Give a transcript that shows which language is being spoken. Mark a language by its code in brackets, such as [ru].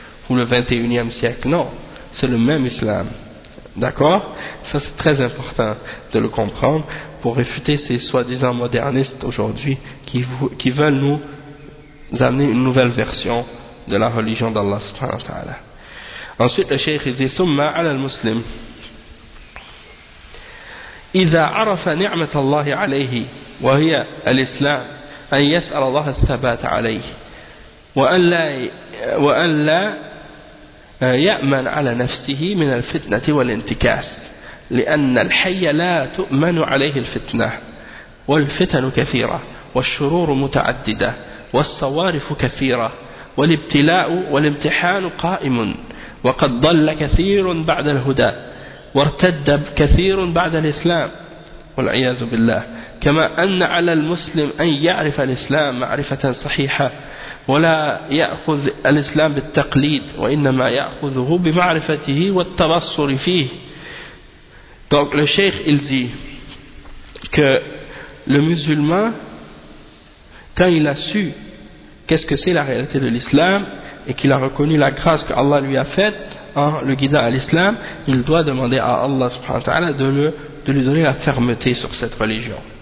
[fr] Ou le 21e siècle. Non, c'est le même islam. D'accord? Ça, c'est très important de le comprendre pour réfuter ces soi-disant modernistes aujourd'hui qui veulent nous amener une nouvelle version de la religion d'Allah subhanahu wa ta'ala. Ensuite, le cheikh dit [ar] summa ala al-muslim. Iza arafa ni'mat Allahi alayhi wa hiya al-islam an yas'al Allah al-thabat alayhi wa an la يأمن على نفسه من الفتنة والانتكاس لأن الحي لا تؤمن عليه الفتنة والفتن كثيرة والشرور متعددة والصوارف كثيرة والابتلاء والامتحان قائم وقد ضل كثير بعد الهدى وارتد كثير بعد الإسلام والعياذ بالله كما أن على المسلم أن يعرف الإسلام معرفة صحيحة ولا يأخذ الإسلام بالتقليد وإنما يأخذه بمعرفته والتبصر فيه. [fr] Donc le cheikh il dit que le musulman, quand il a su qu'est-ce que c'est la réalité de l'islam et qu'il a reconnu la grâce que Allah lui a faite en le guidant à l'islam, il doit demander à Allah subhanahu wa ta'ala de lui donner la fermeté sur cette religion,